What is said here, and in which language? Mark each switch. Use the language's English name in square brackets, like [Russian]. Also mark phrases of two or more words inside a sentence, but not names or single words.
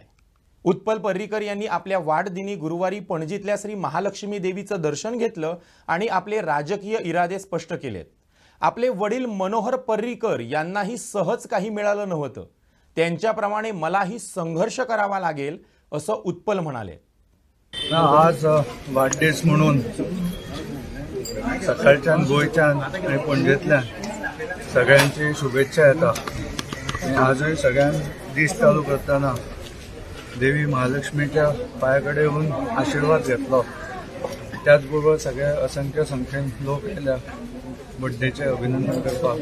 [Marathi] उत्पल पर्रीकर यांनी आपल्या वाढदिनी गुरुवारी पणजीतल्या श्री महालक्ष्मी देवीचं दर्शन घेतलं आणि आपले राजकीय इरादे स्पष्ट केलेत. आपले वडील मनोहर पर्रीकर यांनाही सहज काही मिळालं नव्हतं. त्यांच्याप्रमाणे मलाही संघर्ष करावा लागेल असं उत्पल म्हणाले. [Konkani] आज वाढदिवस म्हणून सकाळच्यान गोंयच्यान आनी पणजेंतल्यान सगळ्यांची शुभेच्छा येतात. आनी आजूय सगळ्यांक दीस चालू करतना देवी महालक्ष्मीच्या पांया कडेन येवन आशिर्वाद घेतलो. त्याच बरोबर सगळे असंख्य संख्येन लोक येयल्या बर्थडेचे अभिनंदन करपाक.